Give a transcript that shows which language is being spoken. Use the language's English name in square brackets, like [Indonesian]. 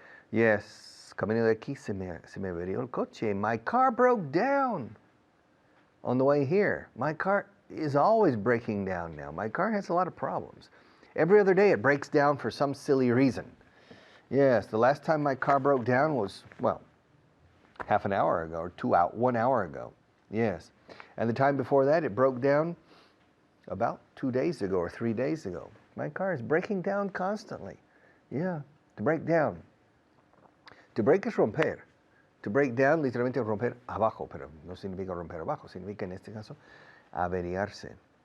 [Spanish] Yes, camino de aquí se me averió el coche. [English] My car broke down. on the way here. My car is always breaking down now. My car has a lot of problems. Every other day it breaks down for some silly reason. Yes, the last time my car broke down was, well, half an hour ago or 1 hour ago. Yes. And the time before that it broke down about 2 days ago or 3 days ago. My car is breaking down constantly. Yeah, to break down. To break [Spanish] es romper. To break down, literalmente romper abajo, pero no significa romper abajo, significa en este caso averiarse.